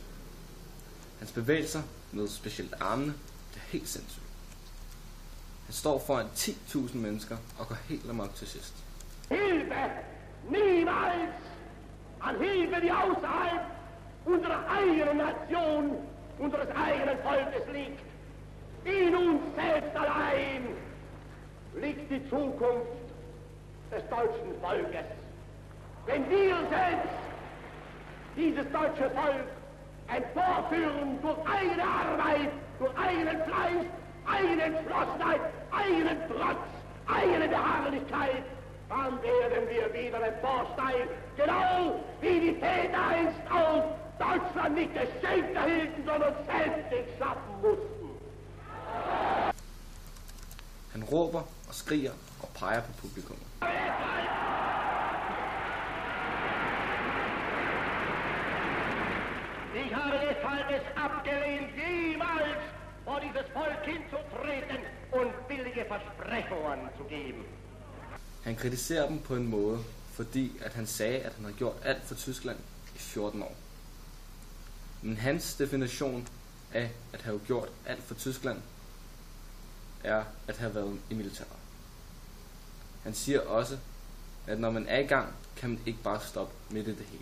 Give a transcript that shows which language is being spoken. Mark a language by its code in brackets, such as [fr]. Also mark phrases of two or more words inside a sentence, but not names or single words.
[da] Hans bevægelser, med specielt armene, bliver helt sindssygt. Han står foran 10.000 mennesker og går helt amok til sidst. [de] Hilfe! Niemals! An Hilfe, die außerhalb unserer eigenen Nation, unseres eigenen Volkes liegt. In uns selbst allein liegt die Zukunft des deutschen Volkes. Wenn wir selbst dieses deutsche Volk emporführen durch eigene Arbeit, durch eigenen Fleiß, eigene Entschlossenheit, eigenen Trotz, eigene Beharrlichkeit, dann werden wir wieder emporsteigen, genau wie die Väter einst auch Deutschland nicht geschenkt erhielten, sondern selbst nicht schaffen mussten. [da] Han råber og skriger og peger på publikum. [de] Ich habe deshalb es abgelehnt, jemals vor dieses Volk hinzutreten und billige Versprechungen zu geben. [da] Han kritiserer dem på en måde, fordi at han sagde, at han havde gjort alt for Tyskland i 14 år. Men hans definition af at have gjort alt for Tyskland er at have været i militæret. Han siger også, at når man er i gang, kan man ikke bare stoppe midt i det hele.